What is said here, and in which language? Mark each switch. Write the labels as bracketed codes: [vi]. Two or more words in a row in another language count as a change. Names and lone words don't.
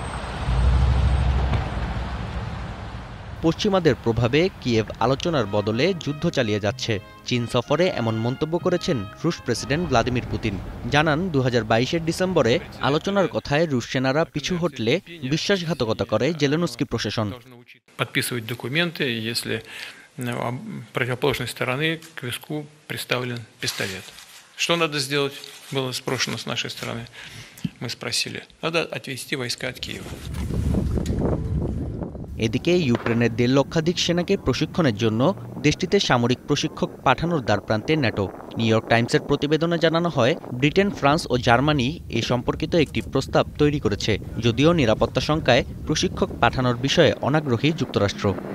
[bn] পশ্চিমাদের প্রভাবে কিয়েভ আলোচনার বদলে যুদ্ধ চালিয়ে যাচ্ছে। চীন সফরে এমন মন্তব্য করেছেন রুশ প্রেসিডেন্ট ভ্লাদিমির পুতিন। জানান 2022-এর ডিসেম্বরে আলোচনার কথায় রুশ সেনারা পিছু হটলে বিশ্বাসঘাতকতা করে জেলেনস্কি প্রশাসন। [ru] Подписывать документы, если противоположной стороны к виску приставлен пистолет. Что надо сделать, было спрошено с нашей стороны. Мы спросили, надо отвести войска от Киева. [bn] এদিকে ইউক্রেনের 1.5 লক্ষাধিক সেনাকে প্রশিক্ষণের জন্য দেশটিতে সামরিক প্রশিক্ষক পাঠানোর দ্বারপ্রান্তে ন্যাটো। নিউ ইয়র্ক টাইমসের প্রতিবেদনে জানানো হয়, ব্রিটেন, ফ্রান্স ও জার্মানি এ সম্পর্কিত একটি প্রস্তাব তৈরি করেছে, যদিও নিরাপত্তা শঙ্কায় প্রশিক্ষক পাঠানোর বিষয়ে অনাগ্রহী যুক্তরাষ্ট্র।